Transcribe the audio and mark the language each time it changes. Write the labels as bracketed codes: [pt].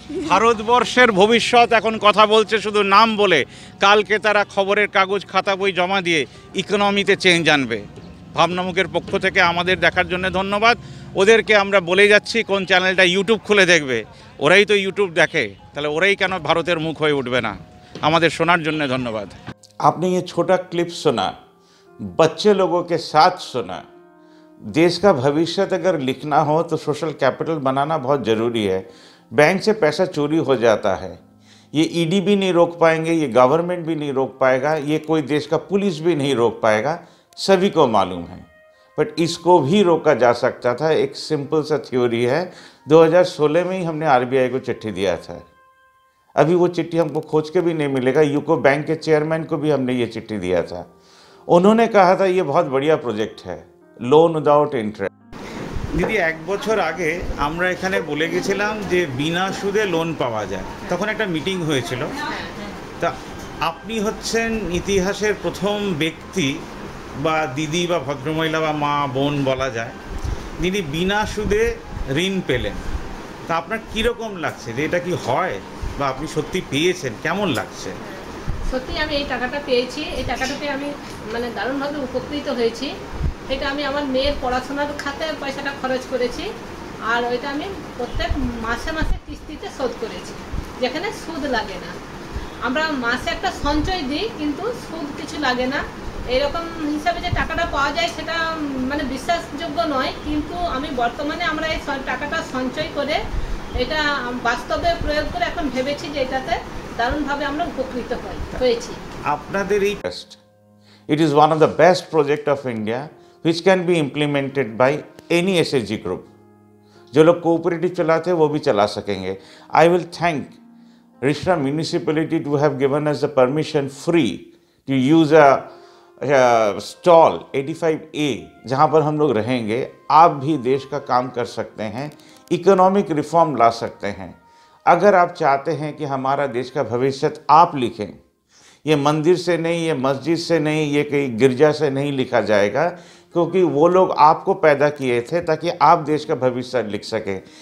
[bn] ভারতবর্ষের ভবিষ্যৎ এখন কথা বলছে শুধু নাম বলে, কালকে তারা খবরের কাগজ খাতা বই জমা দিয়ে ইকোনমিতে চেঞ্জ আনবে। ভাবনামুখের পক্ষ থেকে আমাদের দেখার জন্য ধন্যবাদ। ওদেরকে আমরা বলে যাচ্ছি কোন চ্যানেলটা ইউটিউব খুলে দেখবে। ওরাই তো ইউটিউব দেখে, তাহলে ওরাই কেন ভারতের মুখ হয়ে উঠবে না? আমাদের শোনার জন্য ধন্যবাদ। [hi] आपने ये छोटा क्लिप सुना, बच्चे लोगों के साथ सुना। देश का भविष्य अगर लिखना हो तो सोशल कैपिटल बनाना बहुत ज़रूरी है। बैंक से पैसा चोरी हो जाता है, ये ईडी भी नहीं रोक पाएंगे, ये गवर्नमेंट भी नहीं रोक पाएगा, ये कोई देश का पुलिस भी नहीं रोक पाएगा, सभी को मालूम है। बट इसको भी रोका जा सकता था। एक सिंपल सा थ्योरी है। 2016 में ही हमने आरबीआई को चिट्ठी दिया था। अभी वो चिट्ठी हमको खोज के भी नहीं मिलेगा। यूको बैंक के चेयरमैन को भी हमने ये चिट्ठी दिया था। उन्होंने कहा था ये बहुत बढ़िया प्रोजेक्ट है, [en] Loan without interest. [bn] দিদি, 1 বছর আগে আমরা এখানে বলে গেছিলাম যে বিনা সুদে লোন পাওয়া যায়, তখন একটা মিটিং হয়েছিল। তা আপনি হচ্ছেন ইতিহাসের প্রথম ব্যক্তি বা দিদি বা ভদ্রমহিলা বা মা বোন বলা যায় যিনি বিনা সুদে ঋণ পেলেন। তা আপনার কীরকম লাগছে যে এটা কি হয় বা আপনি সত্যি পেয়েছেন, কেমন লাগছে? সত্যি আমি এই টাকাটা পেয়েছি, এই টাকাটা পেয়ে আমি মানে দারুণভাবে উপকৃত হয়েছি। এটা আমি আমার মেয়ের পড়াশোনার খাতে পয়সাটা খরচ করেছি, আর ওইটা আমি প্রত্যেক মাসে মাসে কিস্তিতে শোধ করেছি, যেখানে সুদ লাগে না। আমরা মাসে একটা সঞ্চয় দিই কিন্তু সুদ কিছু লাগে না। এইরকম হিসাবে যে টাকাটা পাওয়া যায় সেটা মানে বিশ্বাসযোগ্য নয়, কিন্তু আমি বর্তমানে আমরা এই টাকাটা সঞ্চয় করে এটা বাস্তবে প্রয়োগ করে এখন ভেবেছি যে এটাতে দারুণভাবে আমরা উপকৃত হয়েছি। আপনাদের এই [en] it is one of the best project of India which can be implemented by any SHG group. [hi] जो लोग कोऑपरेटिव चलाते हैं वो भी चला सकेंगे। [en] I will thank Risra municipality to have given us the permission free to use a stall 85A [hi] जहाँ पर हम लोग रहेंगे। आप भी देश का काम कर सकते हैं, इकोनॉमिक रिफॉर्म ला सकते हैं। अगर आप चाहते हैं कि हमारा देश का भविष्य आप लिखें, ये मंदिर से नहीं, ये मस्जिद से नहीं, ये कहीं गिरजा से नहीं लिखा जाएगा, क्योंकि वो लोग आपको पैदा किए थे ताकि आप देश का भविष्य लिख सकें।